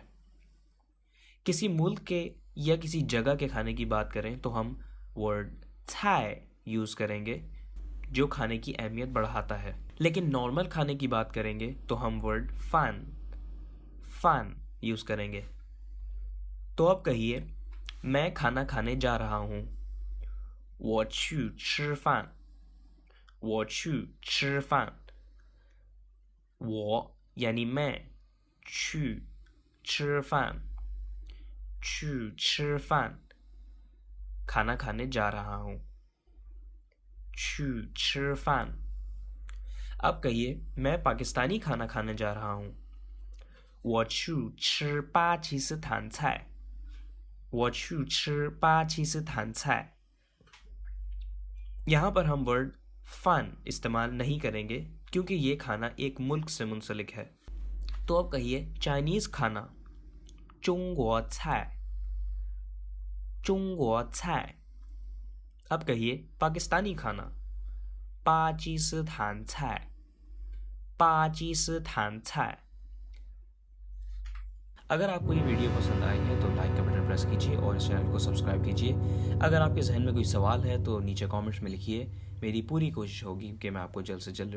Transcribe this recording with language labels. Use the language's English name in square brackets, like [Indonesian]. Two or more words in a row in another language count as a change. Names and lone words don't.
[Urdu] کسی ملک کے یا کسی جگہ کے کھانے کی بات کریں تو ہم ورڈ چھائے یوز کریں گے جو کھانے کی اہمیت بڑھاتا ہے. لیکن نارمل کھانے کی بات کریں گے تو ہم ورڈ فان فان یوز کریں گے. تو اب کہیے میں کھانا کھانے جا رہا ہوں. [Chinese] 我去吃饭我去吃饭我 [Urdu] یعنی میں [Chinese] 去吃饭去吃饭 [Urdu] کھانا کھانے جا رہا ہوں. [Chinese] 去吃饭 [Urdu] اب کہیے میں پاکستانی کھانا کھانے جا رہا ہوں. [Chinese] 我去吃巴基斯坦菜我去吃巴基斯坦菜 [Urdu] یہاں پر ہم ورڈ فن استعمال نہیں کریں گے کیونکہ یہ کھانا ایک ملک سے منسلک ہے. تو اب کہیے چائنیز کھانا [Chinese] 中国菜中国菜 [Urdu] اب کہیے پاکستانی کھانا [Chinese] 巴基斯坦菜巴基斯坦菜 [Urdu] اگر آپ کو یہ ویڈیو پسند آئی ہے تو لائک کا بٹن پریس کیجیے اور اس چینل کو سبسکرائب کیجیے. اگر آپ کے ذہن میں کوئی سوال ہے تو نیچے کمنٹس میں لکھیے. میری پوری کوشش ہوگی کہ میں آپ کو جلد سے جلد